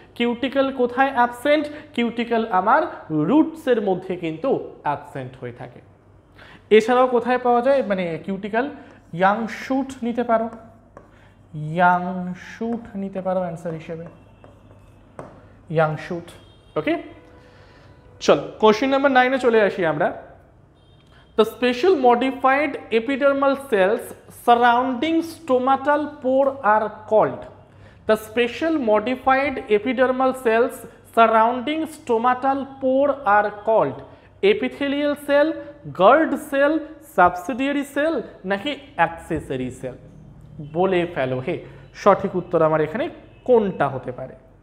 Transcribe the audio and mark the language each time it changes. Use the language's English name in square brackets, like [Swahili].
[Bangla] Cuticle কোথায় absent? Cuticle আমার রুটসের মধ্যে কিন্তু অ্যাবসেন্ট হয়ে থাকে। এছাড়াও কোথায় পাওয়া যায় মানে কিউটিক্যাল? ইয়াং শুট নিতে পারো, ইয়াং শুট নিতে পারো অ্যান্সার হিসেবে, ইয়াং শুট। ওকে, চল কোশ্চেন নাম্বার 9-এ চলে আসি আমরা। [English] The special modified epidermal cells surrounding stomatal pore are called. The special modified epidermal cells surrounding stomatal pore are called epithelial cell, guard cell, subsidiary cell নাকি accessory cell? [Bangla] বলে ফেলো হে, সঠিক উত্তর আমার এখানে কোনটা হতে পারে?